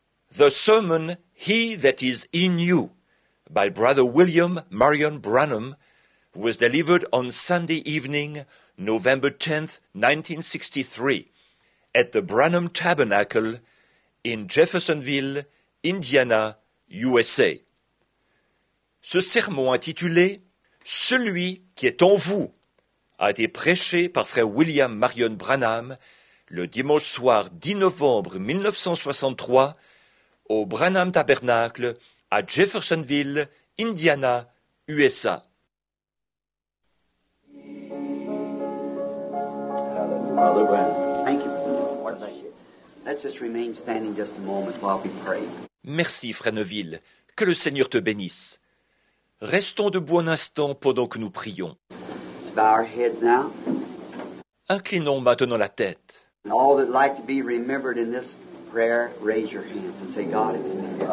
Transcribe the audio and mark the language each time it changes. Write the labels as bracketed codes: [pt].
[en] The sermon, He That Is In You, by Brother William Marion Branham, was delivered on Sunday evening, November 10th, 1963, at the Branham Tabernacle in Jeffersonville, Indiana, USA. [fr] Ce sermon intitulé « Celui qui est en vous » a été prêché par frère William Marion Branham le dimanche soir 10 novembre 1963 au Branham Tabernacle à Jeffersonville, Indiana, USA. [en] Father Branham. Thank you. What bless you. Let's just remain standing just a moment while we pray. [fr] Merci, frère Neville. Que le Seigneur te bénisse. Restons debout un instant pendant que nous prions. [en] Let's bow our heads now. [fr] Inclinons maintenant la tête. [en] And all that like to be remembered in this prayer, raise your hands and say, God, it's me.